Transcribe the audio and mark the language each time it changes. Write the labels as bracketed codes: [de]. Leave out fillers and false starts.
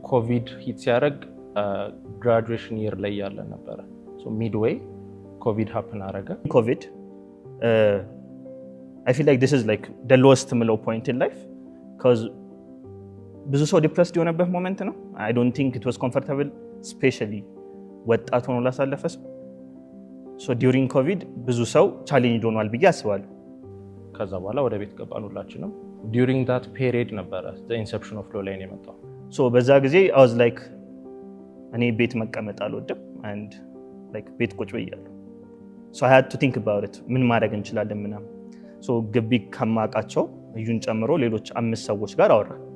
[am] ኮቪድ ሂት ሲያደርግ ግራጁዌሽን ይር ላይ ያለ ነበረ። ሶ ሚድዌይ ኮቪድ ሃፕን አረገ። [en] ኮቪድ I feel like this is like the lowest low point in life because [am] ብዙ ሰው ዲፕረስድ የሆነበት ሞመንት ነው። [en] I don't think it was comfortable especially [am] ወጣት ሆኖ ላሳለፈ ሰው። [en] so during covid [am] ብዙ ሰው ቻሌንጅ ሆኗል ብዬ አስባለሁ። ከዛ በኋላ ወደ ቤት ገባን ሁላችንም። [en] during that period [am] ነበረ [en] the inception of low line [am] የመጣው። so በዛ ጊዜ [en] I was like [am] እኔ ቤት መቀመጥ አልወድም and like ቤት ቁጭ ብያለሁ። [en] so I had to think about it [am] ምን ማድረግ እንችላለን ምናምን። so ግቢ ከማውቃቸው እዩን ጨምሮ ሌሎች 5 ሰዎች ጋር አወራ።